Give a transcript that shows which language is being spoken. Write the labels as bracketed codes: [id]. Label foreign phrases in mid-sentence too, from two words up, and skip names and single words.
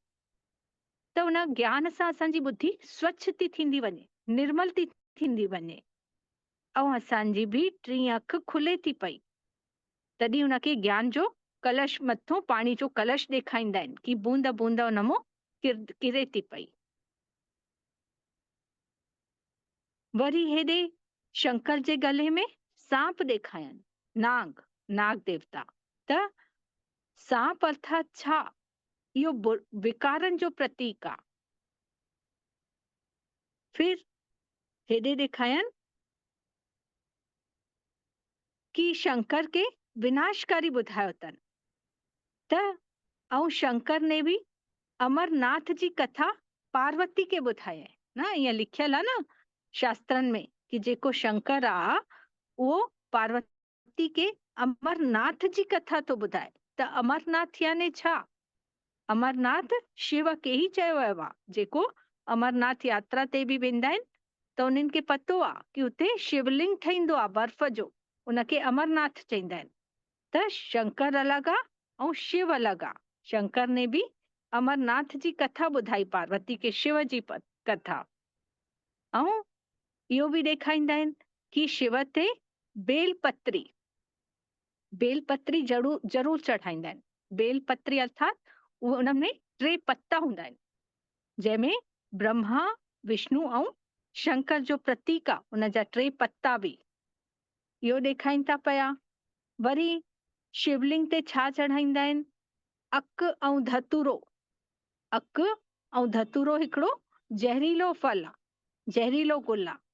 [sd] त उन ज्ञान सां असांजी बुद्धि स्वच्छ थी थींदी वञे, निर्मल थी थींदी वञे, ऐं असांजी बि टी अख खुले थी पई। तॾहिं उनखे ज्ञान जो कलश मथां पाणी जो कलश ॾेखारींदा आहिनि कि बूंद बूंद उन मां किरे थी पई। वरी हेॾे शंकर जे गले में सांप ॾेखारनि, नाग देवता। त सांप अर्थात छा? इहो विकारनि जो प्रतीक आहे। फिर हेॾे ॾेखारनि कि शंकर के विनाशकारी ॿुधायो अथनि। त ऐं शंकर ने बि अमरनाथ जी कथा पार्वती खे ॿुधाई आहे न। ईअं लिखियल आहे न शास्त्रनि में कि जेको शंकर आहे उहो पार्वती के अमरनाथ जी कथा थो ॿुधाए। त अमरनाथ याने छा? अमरनाथ शिव खे ई चयो वियो आहे। जेको अमरनाथ यात्रा ते बि वेंदा आहिनि त उन्हनि खे पतो आहे कि उते शिवलिंग ठहींदो आहे बर्फ़ जो, उनखे अमरनाथ चईंदा आहिनि। त शंकर अलॻि आहे ऐं शिव अलॻि आहे। शंकर ने बि अमरनाथ जी कथा ॿुधाई पार्वती खे, शिव जी कथा। ऐं इहो बि ॾेखारींदा आहिनि कि शिव ते बेलपत्री ज़रूर चढ़ाईंदा आहिनि। बेलपत्री अर्थात उन में 3 पत्ता हूंदा आहिनि, जंहिंमें ब्रह्मा विष्णु ऐं शंकर जो प्रतीक आहे, उन जा 3 पत्ता बि इहो ॾेखारीनि था पिया। वरी शिवलिंग ते छा चढ़ाईंदा आहिनि? अक ऐं धतूरो। अक ऐं धतूरो हिकिड़ो ज़हरीलो फल आहे, ज़हरीलो गुल आहे।